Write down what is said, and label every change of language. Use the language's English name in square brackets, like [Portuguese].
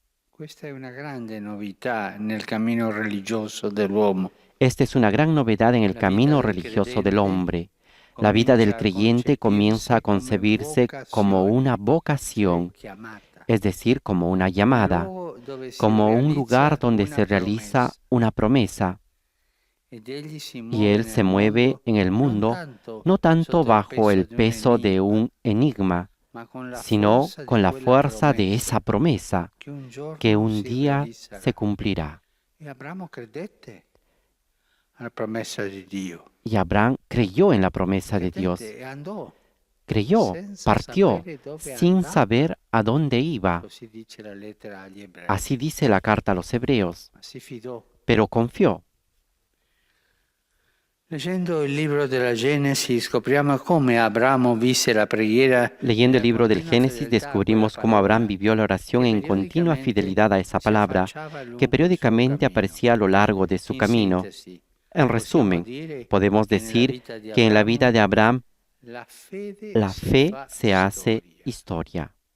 [Italian] Questa è una grande novità nel cammino religioso dell'uomo. [Spanish] Esta es una gran novedad en el camino religioso del hombre. La vida del creyente comienza a concebirse como una vocación, es decir, como una llamada, como un lugar donde se realiza una promesa. Y Él se mueve en el mundo no tanto bajo el peso de un enigma, sino con la fuerza de esa promesa que un día se cumplirá. [Italian] E Abramo credette alla promessa di Dio. [Spanish] Y Abraham creyó en la promesa de Dios. [Italian] E andò. [Spanish] Creyó, partió, sin saber a dónde iba. [Italian] Così dice la lettera agli ebrei. [Spanish] Así dice la carta a los hebreos, [Italian] Ma si fidò. [Spanish] pero confió. [Italian] Leggendo il libro della Genesi scopriamo come Abramo visse la preghiera. [Spanish] Leyendo el libro del Génesis descubrimos cómo Abraham vivió la oración en continua fidelidad a esa palabra, que periódicamente aparecía a lo largo de su camino. En resumen, podemos decir que en la vida de Abraham la fe se hace historia.